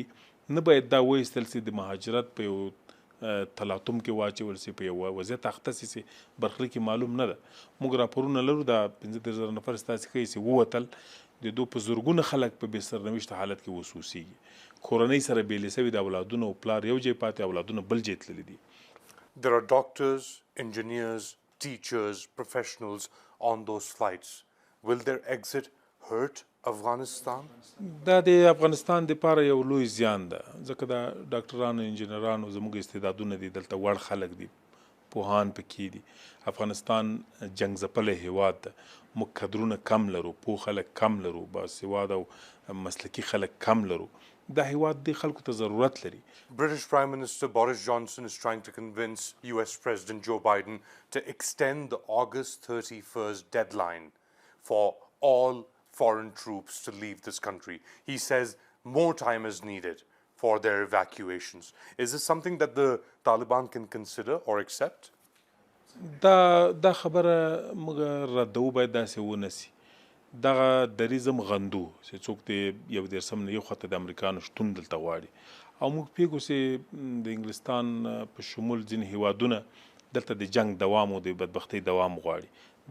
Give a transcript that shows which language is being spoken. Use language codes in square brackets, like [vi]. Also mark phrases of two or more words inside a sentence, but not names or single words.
[ps] نه باید دا وایستل سي د مهاجرت په یو تلاطم کې واچول سي، په یو وضعیت اخته سي چې برخلیک معلوم نه ده. موږ راپورونه لرو دا 15,000 نفر ستاسې ښیي چې ووتل، د دوی په زرګونه خلک په بې سرنوشته حالت کې وسوسیږي. کورنۍ سره بېلې سوي، د اولادونه او پلار یو ځای پاتې، اولادونه بل ځای تللي دي. [en] There are doctors, engineers, teachers, professionals on those flights. Will their exit hurt Afghanistan? [ps] دا د افغانستان دپاره یو لوی زیان ده، ځکه دا ډاکټرانو، انجینرانو زموږ استعدادونه دي، دلته وړ خلک دي، پوهان پکې دي. افغانستان جنګ ځپلی هیواد ده. موږ کدرونه کم لرو، پوه خلک کم لرو، باسواده او مسلکي خلک کم لرو. دا هیواد دې خلکو ته ضرورت لري. [en] British Prime Minister Boris Johnson is trying to convince US President Joe Biden to extend the August 31st deadline for all foreign troops to leave this country. He says more time is needed for their evacuations. Is this something that the Taliban can consider or accept? [ps] دا خبره موږ ردو باید داسې ونسي. دغه دریزم غندو چې څوک د یو دیرشم نه یو خواته د امریکانو شتون دلته غواړي او موږ پوهیږو چې د انګلستان په شمول ځینې هیوادونه دلته د جنگ دوام او د بدبختۍ دوام غواړي.